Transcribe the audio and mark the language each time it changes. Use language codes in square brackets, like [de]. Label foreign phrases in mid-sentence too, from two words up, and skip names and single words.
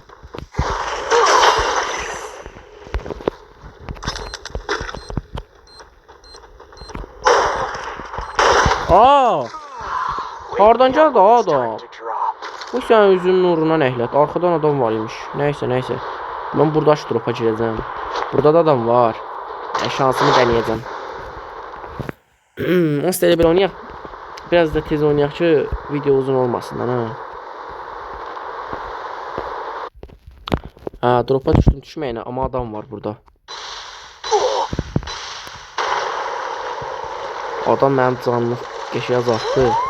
[az] Hardan gəldi adam? Bu sən üzünün nuruna nəhlət. Arxadan adam var imiş. Neyse. Ben burada şu dropa girəcəm. Burada da adam var. [tr] Şansımı deneyeceğim. [az] Nasıl elə belə oynayaq? Biraz da tez oynayaq ki video uzun olmasın ha. Dropa düşməyinə ama adam var burada. Adam mənim canımı qəşəng azaltdı.